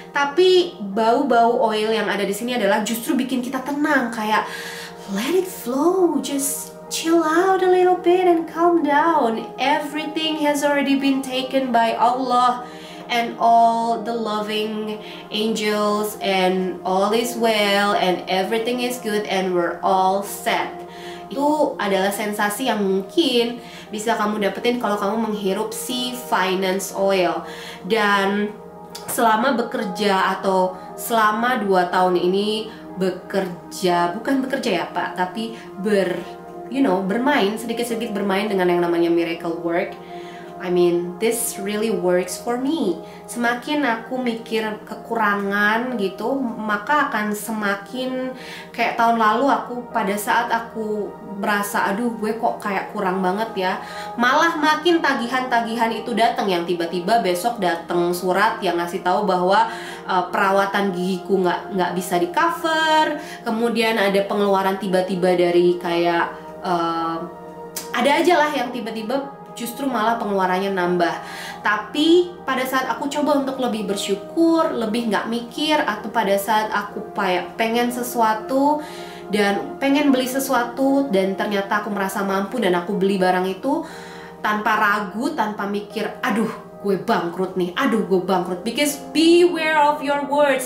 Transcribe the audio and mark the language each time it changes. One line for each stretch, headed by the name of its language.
Indonesian: Tapi bau-bau oil yang ada di sini adalah justru bikin kita tenang, kayak
English: let it flow, just chill out a little bit and calm down. Everything has already been taken by Allah and all the loving angels, and all is well and everything is good and we're all set.
Indonesian: Itu adalah sensasi yang mungkin bisa kamu dapetin kalau kamu menghirup si finance oil. Dan selama bekerja atau selama 2 tahun ini bekerja, bukan bekerja ya Pak, tapi bermain, sedikit-sedikit bermain dengan yang namanya miracle work.
English: I mean, this really works for me.
Indonesian: Semakin aku mikir kekurangan gitu, maka akan semakin kayak tahun lalu aku pada saat aku merasa aduh gue kok kayak kurang banget ya, malah makin tagihan-tagihan itu datang, yang tiba-tiba besok datang surat yang ngasih tahu bahwa perawatan gigiku nggak bisa di cover. Kemudian ada pengeluaran tiba-tiba dari kayak ada aja lah yang tiba-tiba justru malah pengeluarannya nambah. Tapi pada saat aku coba untuk lebih bersyukur, lebih nggak mikir, atau pada saat aku pengen sesuatu dan pengen beli sesuatu dan ternyata aku merasa mampu dan aku beli barang itu tanpa ragu, tanpa mikir aduh gue bangkrut nih, aduh gue bangkrut.
English: Because beware of your words.